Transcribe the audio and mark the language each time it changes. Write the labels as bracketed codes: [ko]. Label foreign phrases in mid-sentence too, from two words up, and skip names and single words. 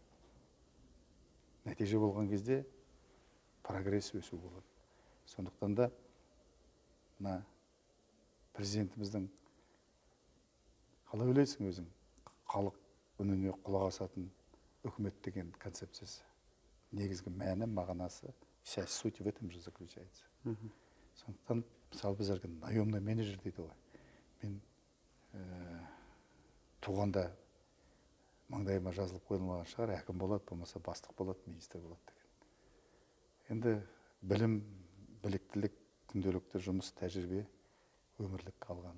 [kk] Нәтиже болған кезде прогресс өсу болады. Сондықтан да президентіміздің қалай ойлайсың өзің, халық үніне құлақ асатын үкімет деген концепциясы. Негізгі мәні, мағынасы, [ru] вся суть в этом же заключается. [kk] Сондықтан, мысалы біз әлгі [ru] наемный менеджер [kk] дейді ғой. Мен туғанда маңдайыма жазылып қойылмаған шығар, әкім болады, болмаса бастық болады, министр болады деген. Енді білім, біліктілік, күнделікті жұмыс, тәжірибе, өмірлік қалған.